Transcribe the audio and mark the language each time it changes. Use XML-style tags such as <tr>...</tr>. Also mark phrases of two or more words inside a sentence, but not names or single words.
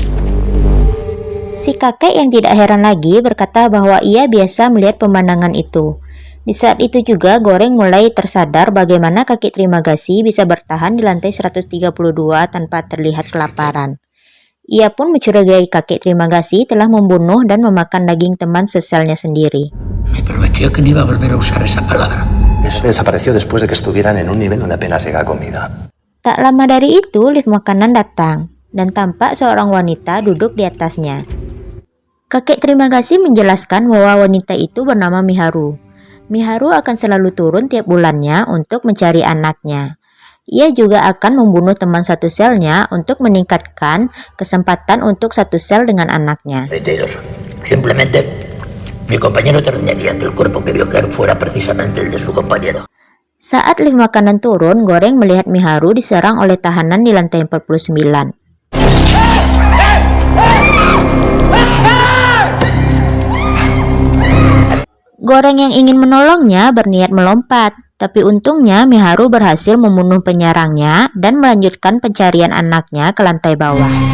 <id>Si kakek yang tidak heran lagi berkata bahwa ia biasa melihat pemandangan itu. Di saat itu juga Goreng mulai tersadar bagaimana kakek terima kasih bisa bertahan di lantai 132 tanpa terlihat kelaparan. Ia pun mencurigai kakek terima kasih telah membunuh dan memakan daging teman seselnya sendiri.</id> <es>Me prometió que no iba a volver a usar esa palabra. Ese desapareció después de que estuvieran en un nivel donde apenas llega comida.</es> <id>Tak lama dari itu, lift makanan datang dan tampak seorang wanita duduk di atasnya. Kakek terima kasih menjelaskan bahwa wanita itu bernama Miharu. Miharu akan selalu turun tiap bulannya untuk mencari anaknya. Ia juga akan membunuh teman satu selnya untuk meningkatkan kesempatan untuk satu sel dengan anaknya.</id> <es>Reiteros, simplemente mi compañero terminaría que el cuerpo que vio caer fuera precisamente el de su compañero.</es> <id>Saat lift makanan turun, Goreng melihat Miharu diserang oleh tahanan di lantai 49. Goreng yang ingin menolongnya berniat melompat, tapi untungnya Miharu berhasil membunuh penyerangnya dan melanjutkan pencarian anaknya ke lantai bawah.</id>